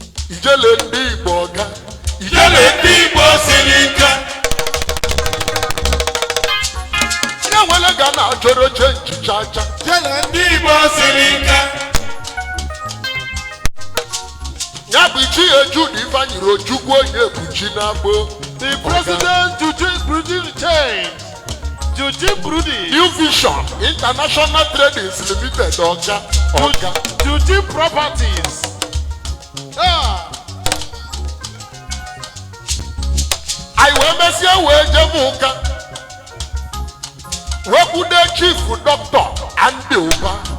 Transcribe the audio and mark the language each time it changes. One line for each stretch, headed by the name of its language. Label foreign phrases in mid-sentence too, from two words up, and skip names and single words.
Igbo: Ijele ndị Igbo ọga. Ijele ndị Igbo siri ike. Ihe nwere ga na-achọrọ chenji cha cha. Ijele ndị Igbo siri ike. Ya bụ Ichie Jude Ifeanyi Ojukwu onye bụ chi na-akpọ.
English: The President Eugene Brudi Change.
Igbo: Eugene Brudi. New Vision International Tradings Limited, Ọga. Ọga. Eugene Properties. Ah! Anyị wee mesie wee jebe ụka. Wee kwude Chief Doctor Andy Uba.